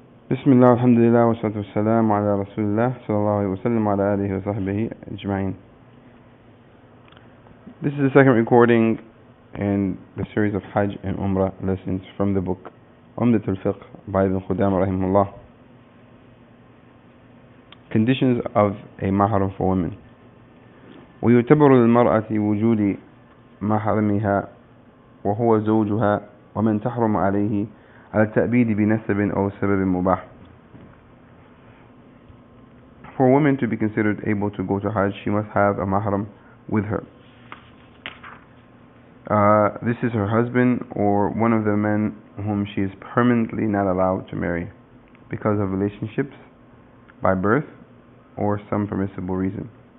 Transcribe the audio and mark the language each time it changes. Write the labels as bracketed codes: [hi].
[ar] بسم الله والحمد لله والصلاة والسلام على رسول الله صلى الله عليه وسلم وعلى آله وصحبه أجمعين. [en] This is the second recording in the series of Hajj and Umrah lessons from the book Umdatul Fiqh by Ibn Qudama rahimahullah. Conditions of a mahram for women. [ar] ويعتبر للمرأة وجود محرمها وهو زوجها ومن تحرم عليه على التأبيد بنسب أو سبب مباح. [en] For a woman to be considered able to go to Hajj, she must have a mahram with her. This is her husband or one of the men whom she is permanently not allowed to marry because of relationships, by birth, or some permissible reason.